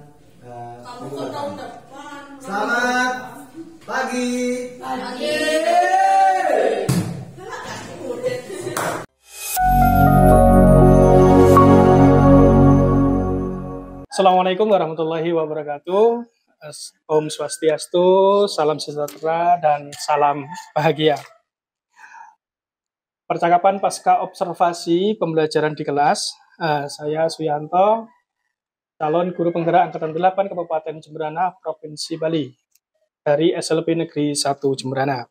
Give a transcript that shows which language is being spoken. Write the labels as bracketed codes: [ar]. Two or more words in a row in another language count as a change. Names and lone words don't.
[id] Kamu ke tahun depan. Selamat pagi. Pagi. [ar] السلام عليكم ورحمة الله وبركاته. [id] Om Swastiastu, salam sejahtera dan salam bahagia. Percakapan pasca observasi pembelajaran di kelas. Saya Suyanto, calon guru penggerak angkatan 8 Kabupaten Jemberana, Provinsi Bali, dari SLP Negeri 1 Jemberana.